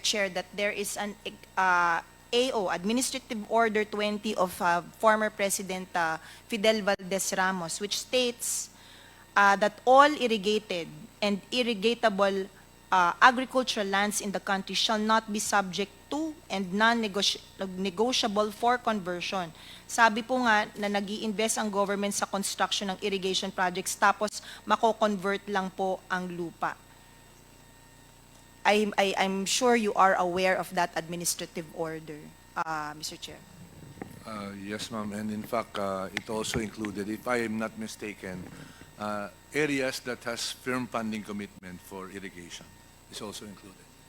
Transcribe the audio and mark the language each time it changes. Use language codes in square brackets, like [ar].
[en] Chair, that there is an AO, Administrative Order 20 of former President Fidel Valdez Ramos, which states that all irrigated and irrigatable agricultural lands in the country shall not be subject to and non-negotiable for conversion. [tl] Sabi po nga na nag-i-invest ang government sa construction ng irrigation projects tapos mako-convert lang po ang lupa. [en] I'm sure you are aware of that administrative order, Mr. Chair. Yes, ma'am. And in fact, it also included, if I am not mistaken, areas that has firm funding commitment for irrigation is also included.